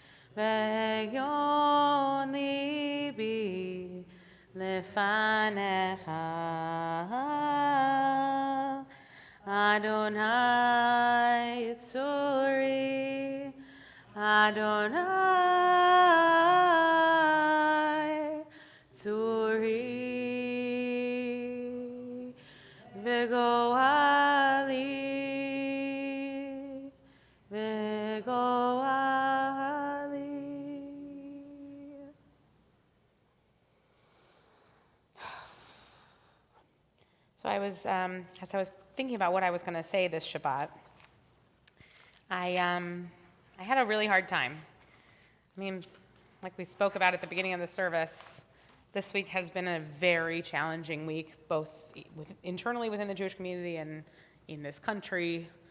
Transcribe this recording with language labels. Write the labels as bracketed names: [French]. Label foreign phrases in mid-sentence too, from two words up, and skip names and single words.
[Hebrew] והגיון לבי לפניך, אדוני צורי, אדוני צורי, וגואלי, וגואלי. [English] So as I was thinking about what I was going to say this Shabbat, I had a really hard time. I mean, like we spoke about at the beginning of the service, this week has been a very challenging week, both internally within the Jewish community and in this country.